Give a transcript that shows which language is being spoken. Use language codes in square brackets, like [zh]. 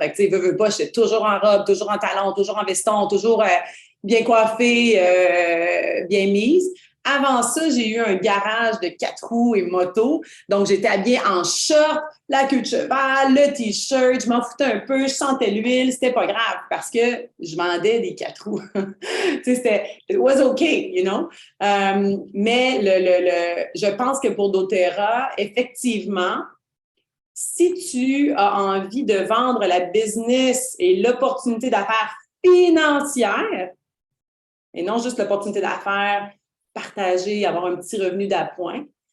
[fr] Fait que, tu sais, veux pas, j'étais toujours en robe, toujours en talons, toujours en veston, toujours bien coiffée, bien mise. Avant ça, j'ai eu un garage de 4 roues et moto. Donc, j'étais habillée en short, la queue de cheval, le T-shirt, je m'en foutais un peu, je sentais l'huile, c'était pas grave parce que je vendais des 4 roues. Tu sais, c'était, [en] it was okay, you know? [fr] Mais je pense que pour doTERRA, effectivement, si tu as envie de vendre la business et l'opportunité d'affaires financière, et non juste l'opportunité d'affaires, partager, avoir un petit revenu d'appoint,